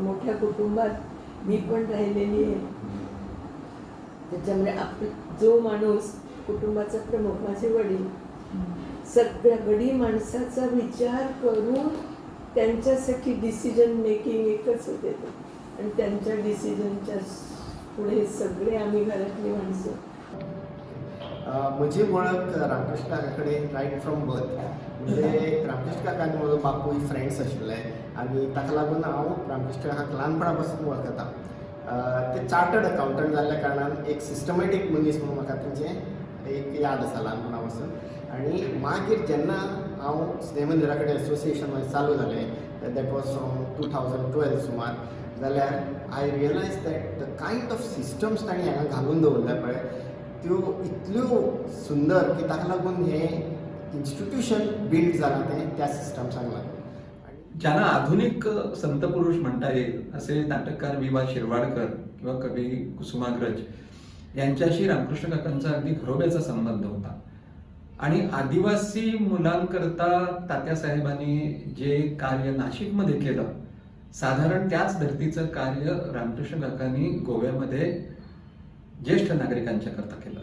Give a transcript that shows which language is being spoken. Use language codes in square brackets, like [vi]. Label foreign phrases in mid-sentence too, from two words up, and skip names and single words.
[mr] मोठ्या कुटुंबात मी पण राहिलेली आहे, त्याच्यामुळे जो माणूस कुटुंबाचा प्रमुख, माझे वडील, सगळ्या गडी माणसाचा विचार करून त्यांच्यासाठी [en] decision making [mr] एकच होते ते. आणि त्यांच्या डिसिजनच्या पुढे सगळे आम्ही घरातली माणसं. [kok] म्हजी वळख रामकृष्ण काकाकडे [en] right from birth. [kok] म्हणजे रामकृष्ण काका आनी म्हजो बापूय फ्रेंड्स आशिल्ले आनी ताका लागून हांव रामकृष्ण काकाक ल्हानपणा पासून वळखता. ते [en] chartered accountant [kok] जाल्ल्या कारणान एक सिस्टमॅटीक मनीस म्हणून म्हाका तेंचें एक याद आसा ल्हानपणा पासून. आनी मागीर जेन्ना हांव स्नेह मंदिरा कडेन एसोसिएशन म्हाजें चालू जालें, [en] that was from [kok] 2012 सुमार, जाल्यार [en] I realise that the kind of systems [kok] तांणी हांगा घालून दवरल्या पळय त्यो इतल्यो सुंदर की ताका लागून हें इन्स्टिट्यूशन बिल्ड जालां तें त्या सिस्टम्सांक लागून. [mr] ज्यांना आधुनिक संत पुरुष म्हणता येईल असे नाटककार वि.वा. शिरवाडकर किंवा कवी कुसुमाग्रज यांच्याशी रामकृष्ण काकांचा अगदी घरोब्याचा संबंध होता. आणि आदिवासी मुलांकरता तात्यासाहेबांनी जे कार्य नाशिकमध्ये केलं, साधारण त्याच धर्तीचं कार्य रामकृष्ण काकांनी गोव्यामध्ये ज्येष्ठ नागरिकांच्या करता केलं.